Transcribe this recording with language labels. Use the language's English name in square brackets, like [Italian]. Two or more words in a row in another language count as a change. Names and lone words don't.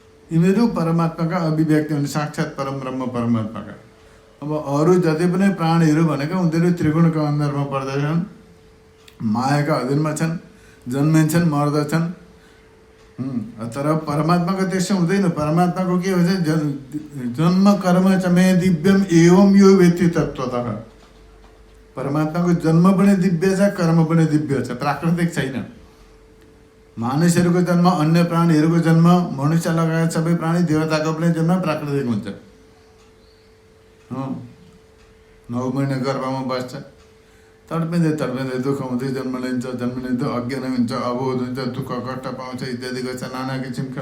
[Nepali] यिनीहरू परमात्माका अभिव्यक्ति हुन्, साक्षात् परम ब्रह्म परमात्माका। अब अरू जति पनि प्राणीहरू भनेको उनीहरू त्रिगुणको अन्दरमा पर्दछन्, मायाका अधीनमा छन्, जन्मिन्छन् मर्दछन्। तर परमात्माको त्यस्तो हुँदैन। परमात्माको के हुन्छ, [Sanskrit] जन्म कर्म च मे दिव्यम एवं यो वेत्ति तत्त्वतः। [Nepali] परमात्माको जन्म पनि दिव्य छ, कर्म पनि दिव्य छ, प्राकृतिक छैन। मानिसहरूको जन्म, अन्य प्राणीहरूको जन्म, मनुष्य लगायत सबै प्राणी देवताको पनि जन्म प्राकृतिक हुन्छ। 9 महिना गर्भमा बस्छ, तडपिँदै तडपिँदै दुःख हुँदै जन्म लिन्छ, जन्म लिँदै अज्ञान हुन्छ, अबोध हुन्छ, दुःख कष्ट पाउँछ इत्यादि गर्छ, नाना किसिमका।